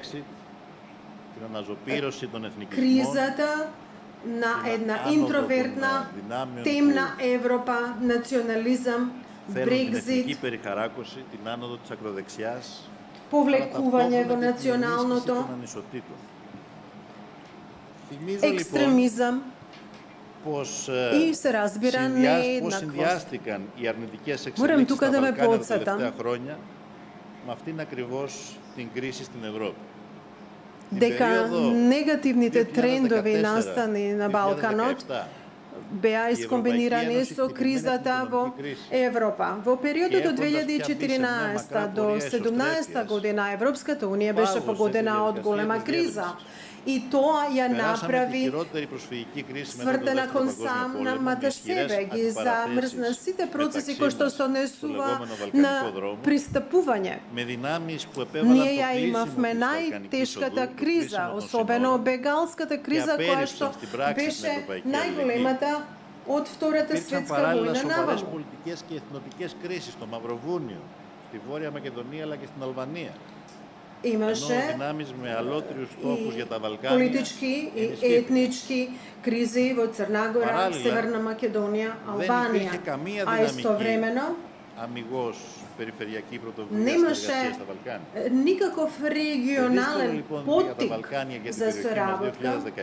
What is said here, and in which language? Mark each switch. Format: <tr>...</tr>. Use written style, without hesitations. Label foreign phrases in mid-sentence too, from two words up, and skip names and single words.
<mk>кризата на една интровертна, темна Европа, национализам, Брекзит, повлекување во националното, екстремизам и се разбира нееднаквост. Морам тука да ве подсетам</mk> <el>την κρίση στην Ευρώπη.</el> <mk>Дека негативните трендови настани на Балканот беа искомбинирани со кризата во Европа. Во периодот од 2014 до 2017 година Европската Унија беше погодена од голема криза. И тоа ја направи свртена кон самата себе, ги замрзна сите процеси кои што се однесува на пристапување. Ние ја имавме најтешката криза, особено бегалската криза, која што беше најголемата од Втората светска војна наваму.</mk> <el>Πολιτικές και εθνοτικές κρίσεις στο Μαυροβούνιο, στη Βόρεια Μακεδονία αλλά και στην Αλβανία.</el> <mk>Имаше политички и етнички кризи во Црна Гора, Северна Македонија, Албанија, а истовремено немаше никаков регионален поттик за соработка</mk>